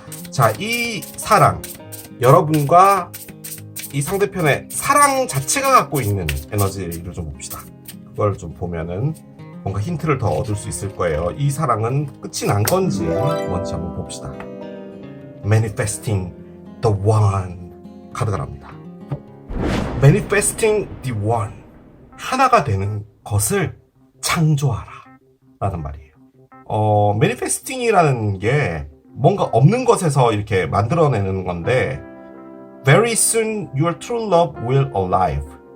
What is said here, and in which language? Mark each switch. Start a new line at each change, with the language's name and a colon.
Korean: 자, 이 사랑, 여러분과 이 상대편의 사랑 자체가 갖고 있는 에너지를 좀 봅시다. 그걸 좀 보면은 뭔가 힌트를 더 얻을 수 있을 거예요. 이 사랑은 끝이 난 건지 뭔지 한번 봅시다.
English: Manifesting the One
Korean: 카드가 납니다.
English: Manifesting the One,
Korean: 하나가 되는 것을 창조하라 라는 말이에요. Manifesting이라는 게 뭔가 없는 것에서 이렇게 만들어내는 건데,
English: Very soon your true love will arrive.